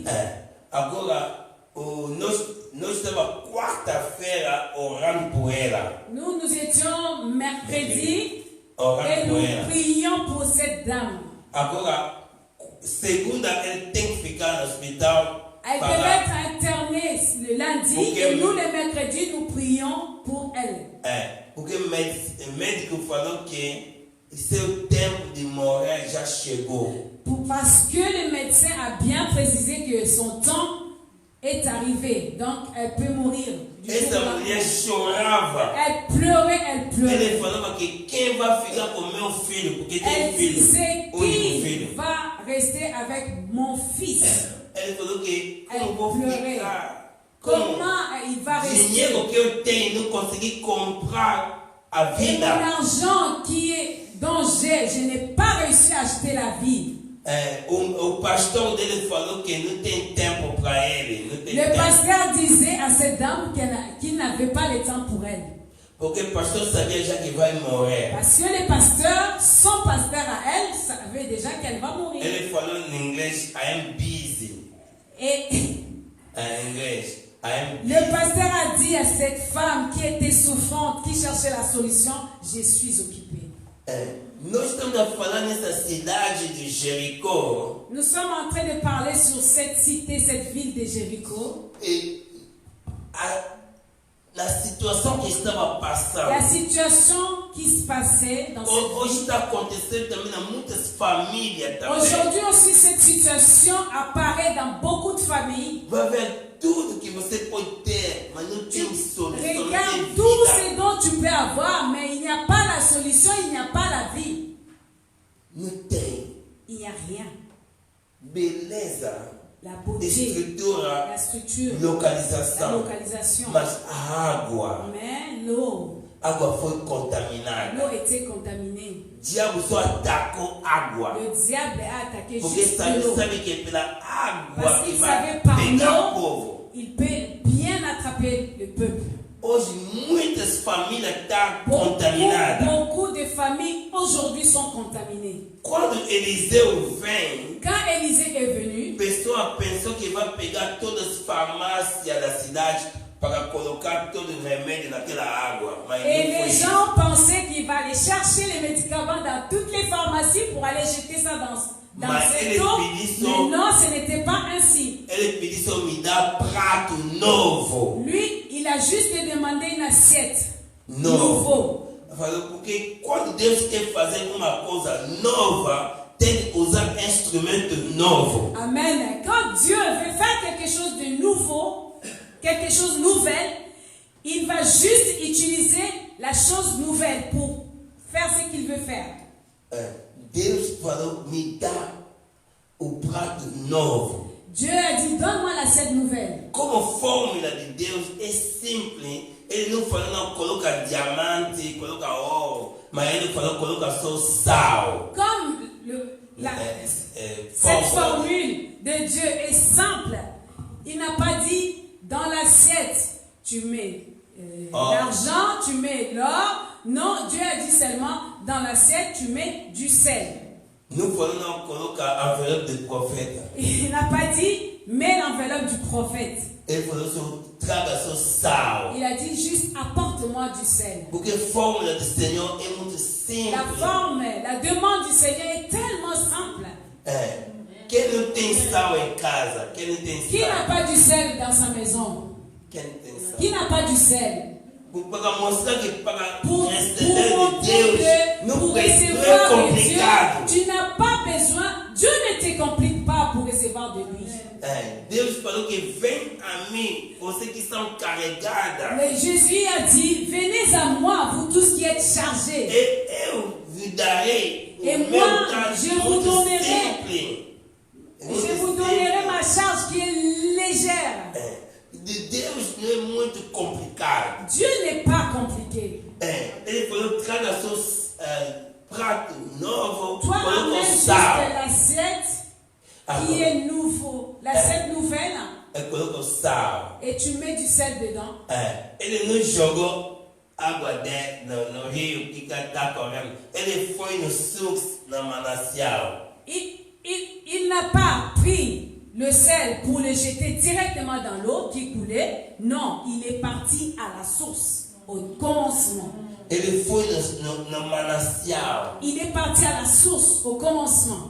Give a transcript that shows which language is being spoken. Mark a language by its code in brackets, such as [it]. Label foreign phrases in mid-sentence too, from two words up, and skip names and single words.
[pt] Agora, nós estávamos quarta-feira orando por ela. [fr] Nous étions mercredi [pt] Orando [fr] et [pt] por [fr] nous [pt] ela. [fr] prions pour cette dame. [pt] Agora, segunda ele tem que ficar no hospital. [fr] Elle devait être internée le lundi [pt] Porque- [fr] et nous, le mercredi, nous prions pour elle. [pt] Porque o médico falou que seu tempo de morrer já chegou. [fr] Parce que le médecin a bien précisé que son temps est arrivé. Donc, elle peut mourir. Du jour [pt] Essa [fr] au lendemain. [pt] mulher chorava. [fr] Elle pleurait. [pt] Ele falava que quem vai ficar com meu filho, porque tem [fr] Elle [pt] filho, [fr] disait, [pt] único [fr] qui [pt] filho. [fr] va rester avec mon fils? [pt] Ele falou que como [fr] Elle [pt] eu vou [fr] pleurait. [pt] ficar com [fr] Comment il va rester? [pt] dinheiro que eu tenho, não consegui comprar a [fr] Et mon [pt] vida. [fr] argent dont je n'ai pas réussi à acheter la vie. [pt] O pastor dele falou que não tem tempo para ele, não tem [fr] Le [pt] tempo. [fr] pasteur disait à cette dame qu'il n'avait pas le temps pour elle. [pt] Porque o pastor sabia já que vai morrer. [fr] Parce que le pasteur, son pasteur à elle, savait déjà qu'elle va mourir. [pt] Ele falou em inglês, [en] I am busy. [fr] Et [pt] Em inglês, [en] I am busy. [fr] le pasteur a dit à cette femme qui était souffrante, qui cherchait la solution, je suis occupée. [pt] Nós estamos a falar nessa cidade de Jericó. [fr] Nous sommes en train de parler sur cette cité, cette ville de Jéricho. [pt] E na situação que estava passando. [fr] La situation qui se passait dans cette [pt] Hoje [fr] ville. [pt] está acontecendo também em muitas famílias também. [fr] Aujourd'hui aussi, cette situation apparaît dans beaucoup de familles. [pt] Vai ver tudo que você pode ter, mas não tem solução. Não tem [fr] Regarde tout [pt] vida. [fr] ce dont tu peux avoir, mais il n'y a pas la solution, il n'y a pas la vie. [pt] Não tem. [fr] Il n'y a rien. [pt] Beleza. [fr] la de beauté, [pt] estrutura, [fr] la structure, la [pt] localização. [fr] localisation. [pt] Mas a água, [fr] Mais l'eau [pt] foi contaminada. [fr] était contaminée. [pt] O diabo só atacou água. [fr] Le diable a attaqué [pt] Porque [fr] juste l'eau. [pt] sabe que é pela água [fr] Parce [pt] que [fr] qu'il [pt] vai [fr] savait par [pt] pegar o [fr] l'eau, [pt] povo. [fr] il peut bien attraper le peuple. [pt] Hoje muitas famílias estão contaminadas. [fr] Beaucoup de familles aujourd'hui sont contaminées. [pt] Quando Eliseu vem, [fr] Quand Élisée est venu, [pt] a pessoa pensou que vai pegar todas as farmácias da cidade para colocar todo o remédio naquela água. Mas [fr] et [pt] não foi [fr] les [pt] isso. [fr] gens pensaient qu'il va aller chercher les médicaments dans toutes les pharmacies pour aller jeter ça dans Mais cette [pt] ele [fr] eau. [pt] pediu [fr] Mais non, ce n'était pas ainsi. [pt] Ele pediu só me dar prato novo. [fr] Lui, il a juste demandé une assiette [pt] Novo. [fr] nouveau. [pt] Falou, porque quando Deus quer fazer uma coisa nova, tem que usar instrumento novo. Amen. [fr] Quand Dieu veut faire quelque chose de nouveau, quelque chose de nouvelle, il va juste utiliser la chose nouvelle pour faire ce qu'il veut faire. [pt] Deus falou, me dá o prato novo. [fr] Dieu a dit, donne-moi l'assiette nouvelle. [pt] Como fórmula de Deus é simples, ele não falou, não, coloca diamante, coloca ouro, mas ele falou, coloca só sal. [fr] Comme cette formule de Dieu est simple, il n'a pas dit dans l'assiette, tu mets l'argent, tu mets l'or. Non, Dieu a dit seulement dans l'assiette, tu mets du sel. [pt] Não falou, não, coloca envelope de profeta. [fr] Il n'a pas dit, mets l'enveloppe du prophète. [pt] Ele falou, só traga só sal. [fr] Il a dit juste, apporte-moi du sel. [pt] Porque a fórmula do Senhor é muito simples. [fr] La demande du Seigneur est tellement simple. [pt] Quem não tem sal em casa? Quem não tem sal? [fr] Qui n'a pas du sel dans sa maison? [pt] Quem não tem sal? [fr] Qui n'a pas du sel? [pt] Para mostrar que para [fr] Pour [pt] receber de [fr] montrer [pt] Deus [fr] que [pt] não [fr] pour [pt] é [fr] recevoir de [pt] complicado. [fr] Dieu, tu n'as pas besoin, Dieu ne te complique pas pour recevoir de lui. [pt] Deus falou que vem a mim, vocês que são carregadas. [fr] Mais Jésus a dit, venez à moi, vous tous qui êtes chargés. [pt] E eu vos darei [fr] Et [pt] o [fr] moi, [pt] meu trago [fr] je vous [pt] muito [fr] donnerai. [pt] simples. [fr] Je vous donnerai ma charge qui est légère. [pt] De Deus não é muito complicado. [fr] Dieu n'est pas compliqué. [pt] Ele falou, traga seus prato novo, [fr] Toi, [pt] coloca [fr] amène [pt] o [fr] juste [pt] sal. [fr] l'assiette qui est nouveau, l'assiette nouvelle, [pt] Coloca o sal. [fr] et tu mets du sel dedans. [pt] Ele não jogou água no rio que está correndo. Ele foi no sul, no manancial. [fr] Il n'a pas pris le sel pour le jeter directement dans l'eau qui coulait. Non, il est parti à la source, au commencement. [pt] Ele foi no manancial. [fr] Il est parti à la source, au commencement.